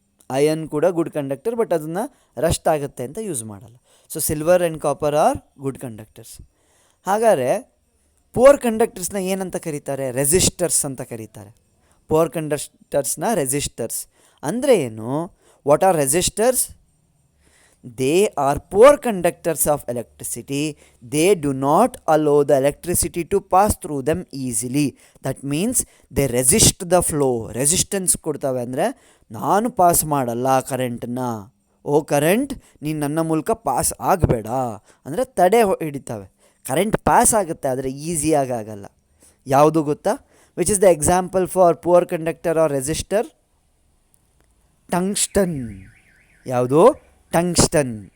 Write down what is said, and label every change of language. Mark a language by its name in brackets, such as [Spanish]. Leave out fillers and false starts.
[Kannada] Iron ಕೂಡ good conductor, but ಅದನ್ನು Rust ಆಗುತ್ತೆ ಅಂತ ಯೂಸ್ ಮಾಡಲ್ಲ. [English] So silver and copper are good conductors. [Kannada] ಹಾಗಾದರೆ ಪುವರ್ ಕಂಡಕ್ಟರ್ಸ್ನ ಏನಂತ ಕರೀತಾರೆ? ರೆಸಿಸ್ಟರ್ಸ್ ಅಂತ ಕರೀತಾರೆ. ಪುವರ್ ಕಂಡಕ್ಟರ್ಸ್ನ ರೆಸಿಸ್ಟರ್ಸ್ ಅಂದರೆ ಏನು? [English] What are resistors? They are poor conductors of electricity. They do not allow the electricity to pass through them easily. That means they resist the flow. [Kannada] Resistance ಕೊಡ್ತವೆ ಅಂದರೆ ನಾನು pass ಮಾಡಲ್ಲ ಕರೆಂಟನ್ನ, ಓ current ನೀನು ನನ್ನ ಮೂಲಕ pass ಆಗಬೇಡ ಅಂದರೆ ತಡೆ ಹಿಡಿತವೆ. ಕರೆಂಟ್ ಪಾಸ್ ಆಗುತ್ತೆ ಆದರೆ ಈಸಿಯಾಗಿ ಆಗಲ್ಲ. ಯಾವುದು ಗೊತ್ತಾ? [English] Which is the example for poor conductor or resistor? Tungsten. ಯಾವುದು? Tungsten.